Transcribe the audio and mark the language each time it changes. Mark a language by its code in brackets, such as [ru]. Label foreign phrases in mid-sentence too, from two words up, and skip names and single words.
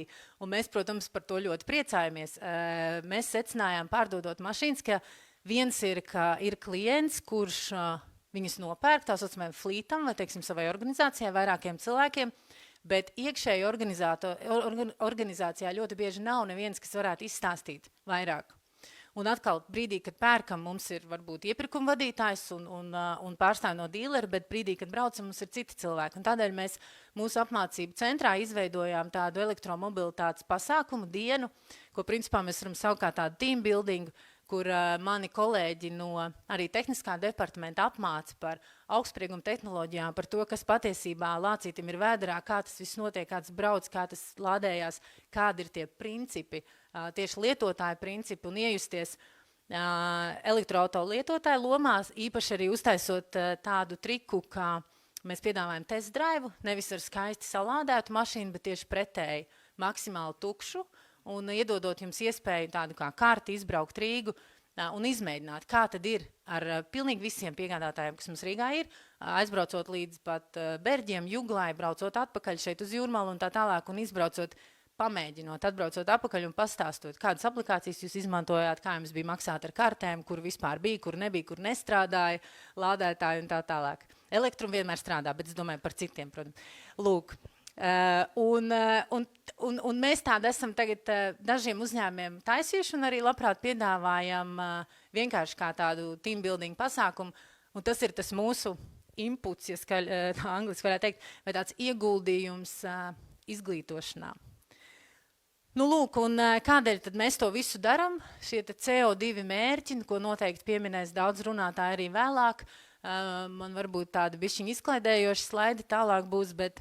[lv] Un mēs, protams, par to ļoti priecājamies. Mēs secinājām, pārdodot mašīnas, ka viens ir, ka ir klients, kurš viņas nopērk, tā saucamajam flītam, vai, teiksim, savai organizācijai, vairākiem cilvēkiem, bet iekšēji organizācijā ļoti bieži nav neviens, kas varētu izstāstīt vairāk. Un atkal brīdī, kad pērkam, mums ir varbūt iepirkuma vadītājs un pārstāv no dīleri, bet brīdī, kad braucam, mums ir citi cilvēki. Un tādēļ mēs mūsu apmācību centrā izveidojām tādu elektromobilitātes pasākumu dienu, ko principā mēs varam saukt kā tādu [en] team building, [lv] kur mani kolēģi no arī tehniskā departamenta apmāca par augstsprieguma tehnoloģijām, par to, kas patiesībā lācītim ir vēderā, kā tas viss notiek, kā tas brauc, kā tas lādējās, kādi ir tie principi, tieši lietotāju principi un iejusties elektroauto lietotāju lomās, īpaši arī uztaisot tādu triku, kā mēs piedāvājam [en] test drive, [lv] nevis ar skaisti salādētu mašīnu, bet tieši pretēji maksimāli tukšu, un iedodot jums iespēju tādu kā karti izbraukt Rīgu un izmēģināt, kā tad ir ar pilnīgi visiem piegādātājiem, kas mums Rīgā ir, aizbraucot līdz pat Berģiem, Juglai, braucot atpakaļ šeit uz Jūrmalu un tā tālāk, un izbraucot, pamēģinot, atbraucot atpakaļ un pastāstot, kādas aplikācijas jūs izmantojāt, kā jums bija maksāt ar kartēm, kur vispār bija, kur nebija, kur nestrādāja, lādētāji un tā tālāk. Elektrum vienmēr strādā, bet es domāju par citiem, protams. Lūk. Un mēs tādi esam tagad dažiem uzņēmiem taisījuši un arī labprāt piedāvājam vienkārši kā tādu [en] team building [lv] pasākumu, un tas ir tas mūsu inputs, ja tā angliski varētu teikt, vai tāds ieguldījums izglītošanā. Nu, lūk, un kādēļ tad mēs to visu daram? Šie CO2 mērķi, ko noteikti pieminēs daudz runātāji arī vēlāk, man varbūt tādi bišķiņi izklaidējoši slaidi tālāk būs, bet